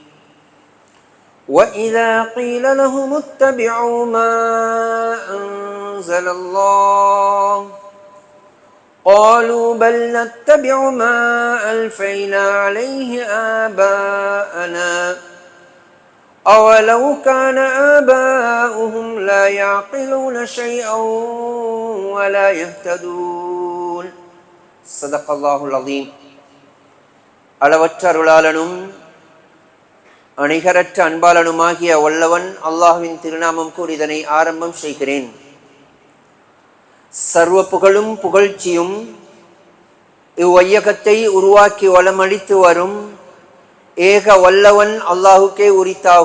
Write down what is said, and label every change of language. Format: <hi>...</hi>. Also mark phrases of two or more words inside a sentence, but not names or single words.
<ar>وإذا قيل لهم اتبعوا ما أنزل الله قالوا بل نتبع ما ألفينا عليه آباءنا أولو كان آباؤهم لا يعقلون شيئا ولا يهتدون صدق الله العظيم.</ar> <ta>அளவற்ற அருளாளனும் அணிகரற்ற அன்பாளனுமாகிய வல்லவன் அல்லாஹ்வின் திருநாமம் கூறி இதனை ஆரம்பம் செய்கிறேன். சர்வ புகழும் புகழ்ச்சியும் இவ்வையகத்தை உருவாக்கி வளமளித்து வரும் ஏக வல்லவன் அல்லாஹுக்கே உரித்தாக.</ta>